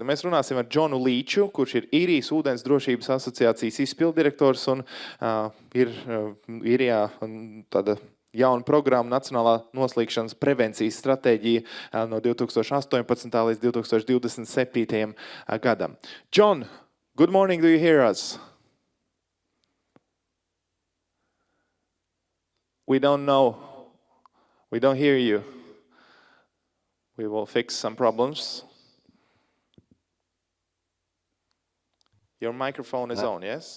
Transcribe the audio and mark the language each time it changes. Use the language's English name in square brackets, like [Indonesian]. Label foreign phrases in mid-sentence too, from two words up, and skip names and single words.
[Latvian] Un mēs runāsim ar Džonu Līču, kurš ir Īrijas ūdens drošības asociācijas izpildirektors un ir Īrijā tāda jauna programma Nacionālā Noslīkšanas Prevencijas Stratēģija no 2018. līdz 2027. gadam. [English] John, good morning. Do you hear us? We don't know. We don't hear you. We will fix some problems. Your microphone is on, yes?